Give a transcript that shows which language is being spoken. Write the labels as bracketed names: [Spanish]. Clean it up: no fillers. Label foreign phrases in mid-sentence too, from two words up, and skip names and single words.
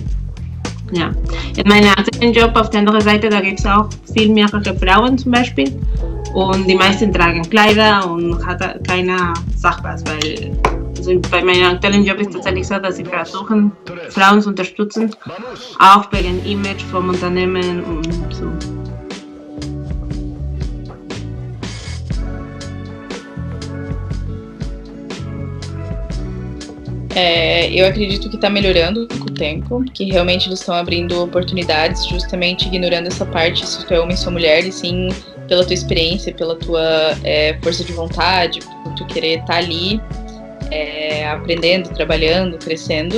[German] Ja, in meinem aktuellen Job auf der anderen Seite, da gibt es auch viel mehrere Frauen zum Beispiel. Und die meisten tragen Kleider und hat keiner Sachpass, weil also bei meinem aktuellen Job ist es tatsächlich so, dass sie versuchen, Frauen zu unterstützen, auch wegen Image vom Unternehmen und so. [Portuguese] Eu acredito que está melhorando com o tempo, que realmente eles estão abrindo oportunidades, justamente ignorando essa parte, se tu é homem ou se é mulher, e sim pela tua experiência, pela tua força de vontade, por tu querer estar ali aprendendo, trabalhando, crescendo.